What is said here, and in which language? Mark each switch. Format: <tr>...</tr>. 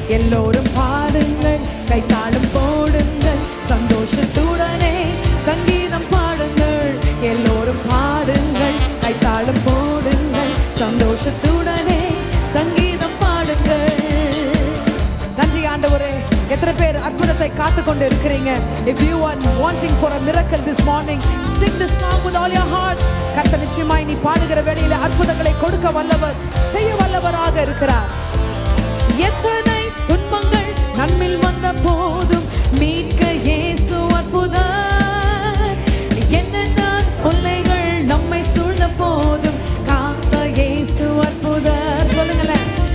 <ta>எல்லோரும் பாடுங்கள், கைத்தாளம் போடுங்கள், சந்தோஷத்துடனே சங்கீதம் பாடுங்கள், எல்லோரும் பாடுங்கள், கைத்தாளம் போடுங்கள், சந்தோஷத்துடனே சங்கீதம் பாடுங்கள். நன்றி ஆண்டவரே. எத்தனை பேர் அற்புதத்தை காத்து கொண்டு இருக்கிறீங்க?</ta> <en>If you are wanting for a miracle this morning, sing this song with all your heart.</en> <ta>கர்த்தர் நிச்சயமாய் நீ பாடுகிற வேளையில அற்புதங்களை கொடுக்க வல்லவர், செய்ய வல்லவராக இருக்கிறார். எத்தனை துன்பங்கள் நம்மில் வந்த போதும் மீட்க இயேசு அற்புதர், என்னென்ன தொல்லைகள் நம்மை சூழ்ந்த போதும் காத்த இயேசு அற்புதர். சொல்லுங்களேன்.</ta>